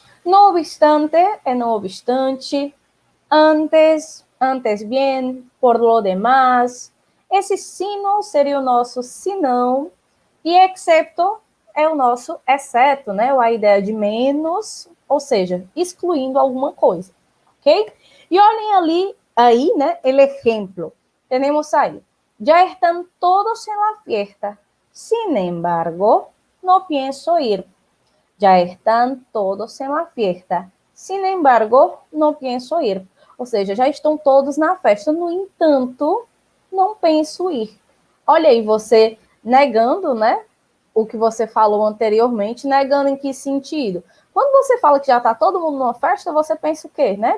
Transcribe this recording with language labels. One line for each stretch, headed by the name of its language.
Spanish: No obstante, é no obstante. Antes bien, por lo demás.
Portuguese: Esse sino seria o nosso senão. E excepto é o nosso exceto, né? Ou a ideia de menos, ou seja, excluindo alguma coisa, ok? E olhem aí, né? El ejemplo. Temos aí.
Spanish: Ya están todos en la fiesta. Sin embargo, no pienso ir. Ya están todos en la fiesta. Sin embargo, no pienso ir.
Portuguese: Ou seja, já estão todos na festa. No entanto, não penso ir. Olha aí, você negando, né? O que você falou anteriormente, negando em que sentido? Quando você fala que já está todo mundo numa festa, você pensa o quê? Né?